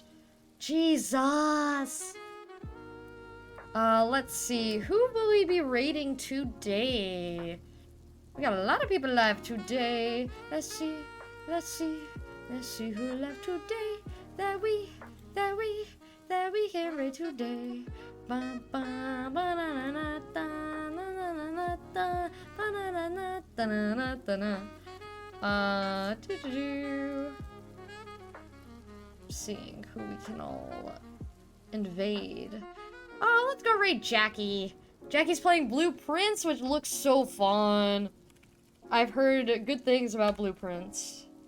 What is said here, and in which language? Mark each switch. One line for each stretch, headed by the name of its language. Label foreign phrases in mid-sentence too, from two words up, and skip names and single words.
English: Jesus. Let's see. Who will we be raiding today? We got a lot of people live today. Let's see who live today. That we can raid today. Bum, bum, ba-na-na-na, da-na-na-na-na, ba-na-na-na-na-na-na. Seeing who we can all invade. Oh, let's go raid Jackie. Jackie's playing Blueprints, which looks so fun. I've heard good things about Blueprints.